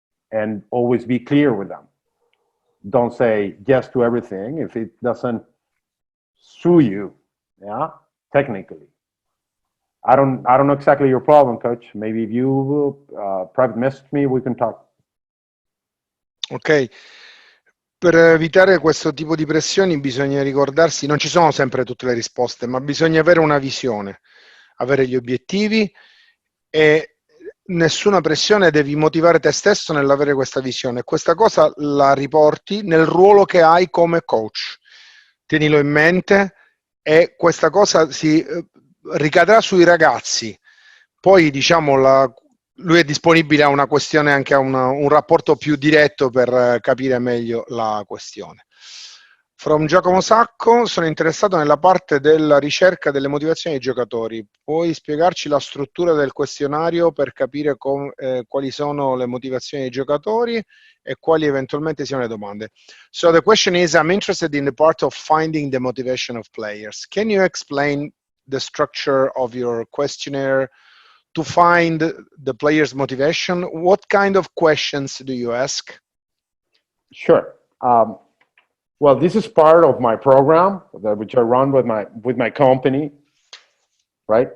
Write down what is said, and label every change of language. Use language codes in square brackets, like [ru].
[en] And always be clear with them. Don't say yes to everything if it doesn't suit you, yeah, technically. I don't know exactly your problem, coach. Maybe if you will private message me, we can talk. [it] Ok, per evitare questo tipo di pressioni bisogna ricordarsi, non ci sono sempre tutte le risposte, ma bisogna avere una visione, avere gli obiettivi e nessuna pressione, devi motivare te stesso nell'avere questa visione. Questa cosa la riporti nel ruolo che hai come coach. Tienilo in mente e questa cosa si ricadrà sui ragazzi. Poi diciamo lui è disponibile a una questione, anche a un rapporto più diretto per capire meglio la questione. [en] From [it] Giacomo Sacco, sono interessato nella parte della ricerca delle motivazioni dei giocatori. Puoi spiegarci la struttura del questionario per capire quali sono le motivazioni dei giocatori e quali eventualmente siano le domande? [en] So the question is, I'm interested in the part of finding the motivation of players. Can you explain the structure of your questionnaire to find the player's motivation? What kind of questions do you ask? Sure. Well, this is part of my program, which I run with my company, right?